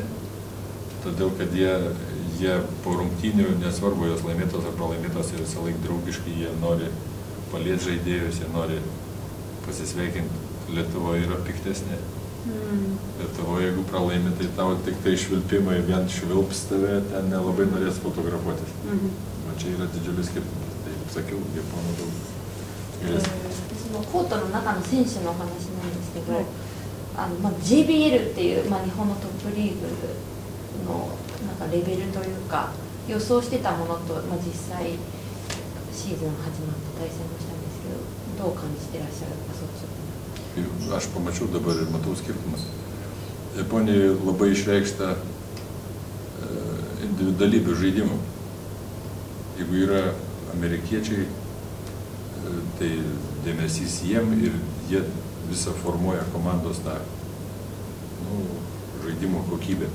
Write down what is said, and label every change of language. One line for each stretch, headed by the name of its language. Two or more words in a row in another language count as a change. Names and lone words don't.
Lithuanian: Todėl, kad jie po rungtynių, nesvarbu jos laimėtos ar pralaimėtos, jie visą laiką draugiškai, jie nori palieti žaidėjus, jie nori pasisveikinti. Lietuvoje yra piktesnė. Lietuvoje, jeigu pralaimi, tai tavo tik tai švilpimai vien švilps tave, ten nelabai norės fotografuotis. O čia yra didžiulis skirtumas. Tai, kaip sakiau, Japonų daug geresnė.
Japanese: コートの中の選手の話なんですけど、JBL っていう、日本のトップリーグのなんかレベルというか予想してたものと、実際シーズン始まって対戦もしたんですけど、どう感じてらっしゃるか、率直に。
Lithuanian: Aš pamačiau dabar ir matau skirtumus. Japonijoje labai išreikšta individualybė žaidimų. Jeigu yra amerikiečiai, tai dėmesys jiem ir jie visą formuoja komandos tą žaidimo kokybę.